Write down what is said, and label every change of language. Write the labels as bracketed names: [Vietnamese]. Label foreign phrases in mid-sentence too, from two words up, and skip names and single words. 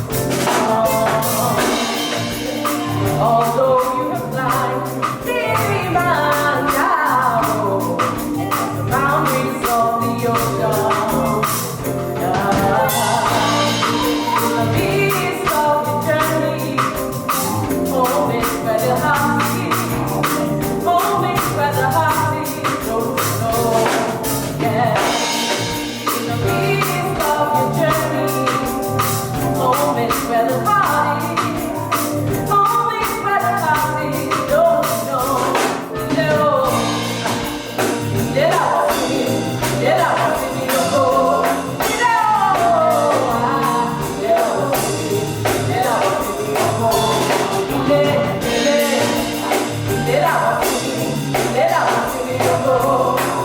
[English] Although you have climbed the boundaries of the ocean, the beast of your journey, home is where the heart is. Home is where the heart is, don't you know? Yeah, the beast of your journey, home is where the heart is. Home is where the heart is, don't you know? [Yoruba] Ile la wasimi go. Ile la wasimi go. Ile la wasimi go.